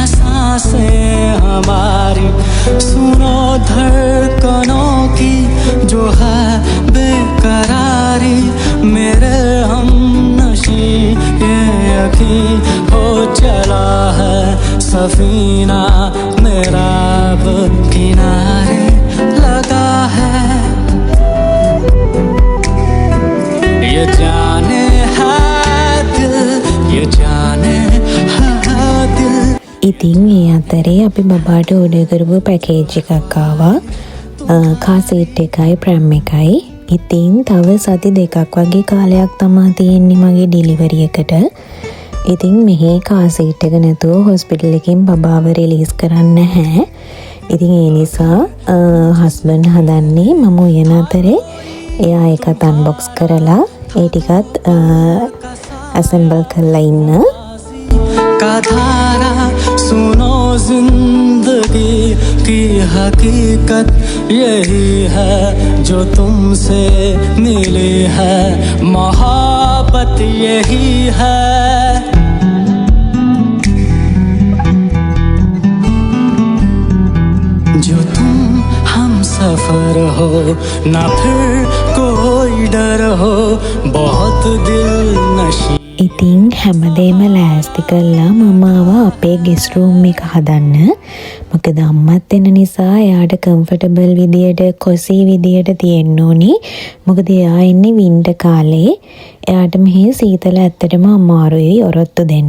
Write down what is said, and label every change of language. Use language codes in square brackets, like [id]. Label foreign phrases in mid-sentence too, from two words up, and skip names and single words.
[hi] सांसें हमारी सुनो धड़कनों की जो है बेकरारी मेरे हम नशी ये यकीन हो चला है सफीना मेरा अब किनारे लगा है ये जाने है दिल ये जाने है दिल. [si] ඉතින් ඒ අතරේ අපි බබාට ඕඩර් කරපු පැකේජ් එකක් ආවා. [en] car seat [si] එකයි ප්‍රෑම් එකයි. ඉතින් තව සති දෙකක් වගේ කාලයක් තමා තියෙන්නේ මගේ ඩෙලිවරි එකට. ඉතින් මෙහි [en] car seat [si] එක නැතුව හොස්පිටල් එකෙන් බබාව රිලීස් කරන්න නැහැ. ඉතින් ඒ නිසා හස්බන්ඩ් හදන්නේ මම උයන අතරේ එයා ඒකත් අන්බොක්ස් කරලා ඒ ටිකත් ඇසෙම්බල් කරලා ඉන්න. [hi] का धारा सुनो जिंदगी की हकीकत यही है जो तुमसे मिली है मोहब्बत यही है जो तुम हम सफर हो ना फिर कोई डर हो बहुत दिल नशी [si] ඉතින් හැමදේම ලෑස්ති කළා මම ආවා අපේ [en] guest room [si] එක හදන්න. මොකද අම්මත් එන නිසා එයාට කම්ෆර්ටබල් විදියට කොසී විදියට තියෙන්න ඕනි. මොකද එයා ඉන්නේ වින්ටර් කාලේ. එයාට මෙහි සීතල ඇත්තටම අමාරුයි ඔරොත්තු දෙන්න.